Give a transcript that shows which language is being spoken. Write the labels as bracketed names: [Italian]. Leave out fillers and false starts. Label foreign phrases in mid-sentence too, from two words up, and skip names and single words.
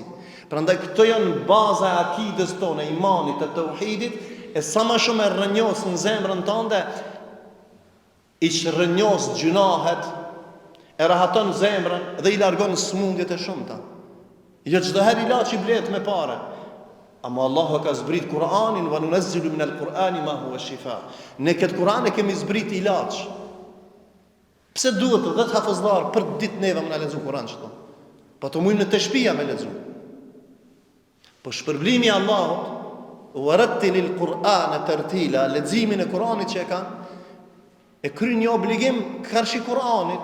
[Albanian] Prandaj këto janë baza e akidës tonë, e imanit, të tauhidit, e sa më shumë e rrënjos në zemrën tënde, i rrënjos gjunahet, e rahaton zemrën dhe i largon smundjet e shumta. Jo çdo herë ilaç i blet me parë. Ama Allahu ka zbrit Kur'anin [Arabic] وننزل من القرآن ما هو شفاء. [Albanian] Ne këtë Kur'an e kemi zbrit ilaç. Pse duhet 10 hafëzlar për ditë neve më na lexu Kur'an çto? Po të mujnë në të shtëpia me lexu. Po shpërblimi i Allahut [Arabic] ورتل القرآن ترتيلا, [Albanian] leximin e Kur'anit që e kanë, e kryen një obligim karshi Kur'anit.